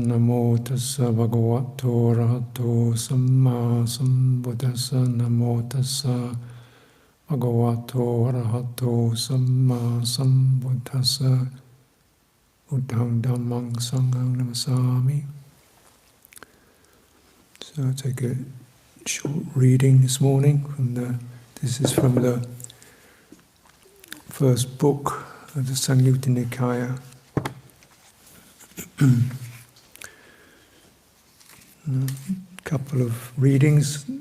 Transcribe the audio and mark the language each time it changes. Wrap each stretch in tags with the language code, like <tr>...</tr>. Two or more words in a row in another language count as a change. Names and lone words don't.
<pi>Namo tassa bhagavato arahato samma sambuddhassa. Namo tassa bhagavato arahato samma sambuddhassa. Buddhang dhammang sanghang namasami.</pi> <en>So I'll take a short reading this morning this is from the first book of the Samyutta Nikaya. A couple of readings.</en>